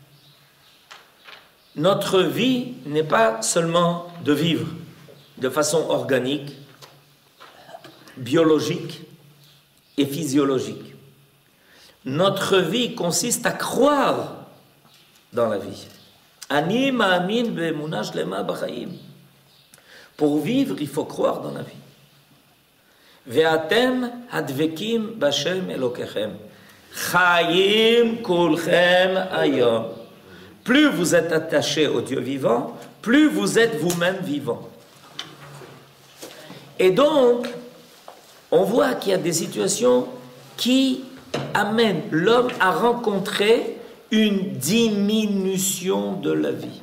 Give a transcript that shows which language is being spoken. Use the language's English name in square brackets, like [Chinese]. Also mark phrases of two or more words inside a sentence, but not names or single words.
[French] Notre vie n'est pas seulement de vivre de façon organique, biologique et physiologique. Notre vie consiste à croire dans la vie. [Hebrew] אני מאמין באמונה שלמה בחיים. [French] Pour vivre, il faut croire dans la vie. [Hebrew] ואתם הדבקים בה' אלוקיכם. חיים כולכם היום. [French] Plus vous êtes attaché au Dieu vivant, plus vous êtes vous-même vivant. Et donc, on voit qu'il y a des situations qui amènent l'homme à rencontrer une diminution de la vie.